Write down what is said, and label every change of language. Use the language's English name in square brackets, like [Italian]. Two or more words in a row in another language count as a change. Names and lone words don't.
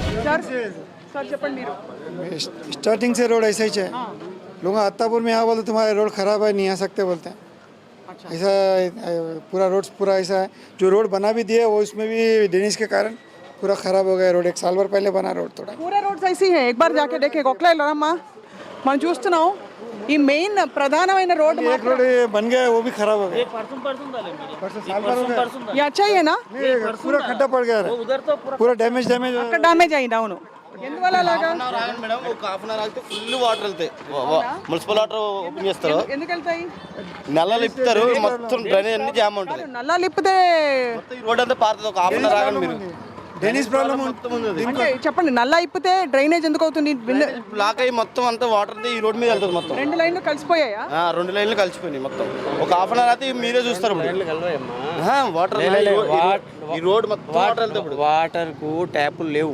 [Telugu] సార్ చెప్పండి మీరు. [Hindi] स्टार्टिंग से रोड ऐसा ही है लोग अत्तापुर में यहाँ बोलते तुम्हारा रोड खराब है नहीं आ सकते बोलते हैं ऐसा पूरा रोड पूरा ऐसा है जो रोड बना भी दिए वो उसमें भी ड्रेनेज के कारण पूरा खराब हो गया रोड 1 साल भर पहले बना रोड थोड़ा पूरा रोड ऐसी है एक बार जाके देखे [Telugu] ఒకలే వెళ్ళరమ్మా మనం చూస్తున్నాం ఈ మెయిన్ ప్రధానమైన రోడ్ [Hindi] एक रोड बन गया है वो भी खराब हो गया परसों साल भर हो गया ये अच्छा ही है ना नहीं, पूरा खड्डा पड़ गया है पूरा डैमेज [Telugu] అక్కడ డ్యామేజ్ అయింది అవును ఎందువల్ల అలాగా మేడం ఒక [English] half an hour [Telugu] ఆగితే [English] full water [Telugu] వెళ్తాయి [English] municipal water open [Telugu] చేస్తారు ఎందుకు వెళ్తాయి నల్లలు ఇప్పుతారు మొత్తం డ్రైనేజ్ అన్ని జామ్ ఉంటుంది నల్లాలు ఇప్పితే మొత్తం ఈ రోడ్ అంతా పారుతుంది ఒక [English] half an hour [Telugu] ఆగండి మీరు [English] drainage problem [Telugu] మొత్తం ఉంది అది అంటే చెప్పండి నల్లా ఇప్పితే డ్రైనేజ్ ఎందుకు అవుతుంది బ్లాక్ అయ్యి మొత్తం అంతా వాటర్ ఈ రోడ్ మీద వెళ్తుంది మొత్తం 2 లైన్లు కలిసిపోయాయా 2 లైన్లు కలిసిపోయినాయి మొత్తం ఒక [English] half an hour [Telugu] అయితే మీరే చూస్తారు వాటర్ ఈ రోడ్ మొత్తం వాటర్ వెళ్తాయి ఇప్పుడు వాటర్కు ట్యాపులు లేవు